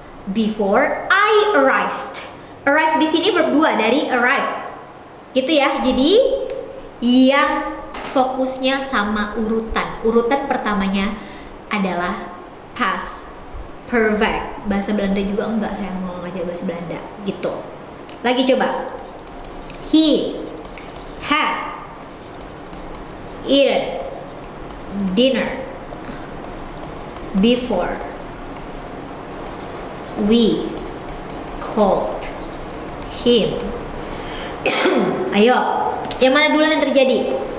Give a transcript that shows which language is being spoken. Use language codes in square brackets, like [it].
[en] Before I arrived. [id] Arrive di sini verb 2 dari arrive. Gitu ya. Jadi yang fokusnya sama urutan. Urutan pertamanya adalah past perfect. Bahasa Belanda juga enggak, saya mau ngajar bahasa Belanda gitu. Lagi coba. [en] He had eaten dinner before we called him. [id] Ayo, yang mana duluan yang terjadi?